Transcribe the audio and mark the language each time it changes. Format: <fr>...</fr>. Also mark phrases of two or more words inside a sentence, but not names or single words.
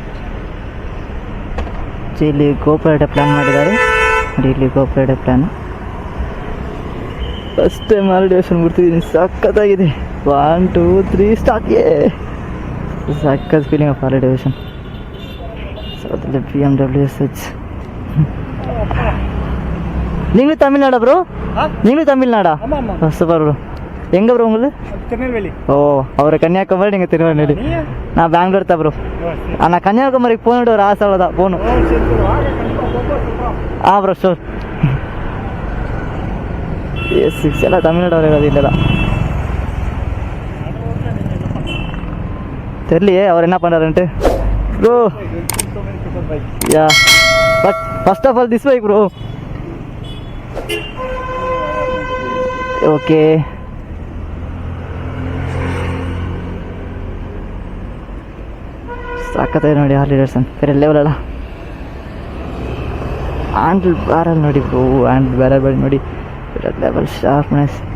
<kn>ಇಲ್ಲಿ ಗೋಪುರ ಪ್ಲ್ಯಾನ್ ಮಾಡಿದ್ದಾರೆ ನೋಡಿ, ಇಲ್ಲಿ ಗೋಪುರ ಪ್ಲ್ಯಾನ್</kn> <en>first time holiday ocean</en> <kn>ಬಿಡ್ತಿದ್ದೀನಿ. ಸಖತ್ತಾಗಿದೆ. 1 2 3 ಸ್ಟಾರ್ಟ್. ಸಖತ್</kn> <en>feeling of holiday ocean.</en> <kn>ಸೊ ಅದ್ರಲ್ಲಿ BMW SH.</kn> <ta>நீங்களும் தமிழ்நாடா ப்ரோ? நீங்களும் தமிழ்நாடா? சூப்பர் ப்ரோ. எங்கே ப்ரோ உங்களுக்கு? திருநெல்வேலி. ஓ, அவர் கன்னியாகுமரி, நீங்கள் திருநெல்வேலி. நான் பெங்களூர் தான் ப்ரோ. ஆனால் கன்னியாகுமரிக்கு போகணுன்ற ஒரு ஆசை அவ்வளோதான், போகணும்.</ta> <en>bro sure.</en> <ta>S6 எல்லாம் தமிழ்நாடு வரையாது இல்லை தான் தெரியலையே அவர் என்ன பண்ணுறாருன்ட்டு ப்ரோ.</ta> <en>ya, but first of all this bike bro.</en> <kn>ಓಕೆ, ಸಾಕತ್ತಾಗಿ ನೋಡಿ ಹಾರ್ಲಿ ಡೇವಿಡ್ಸನ್. ಬೇರೆ ಲೆವೆಲ್ ಅಲ್ಲ.</kn> <en>handle barrel</en> <kn>ನೋಡಿ ಬ್ರೋ,</kn> <en>handle barrel</en> <kn>ಬಳಿ ನೋಡಿ, ಬೇರೆ</kn> <en>level sharpness.</en>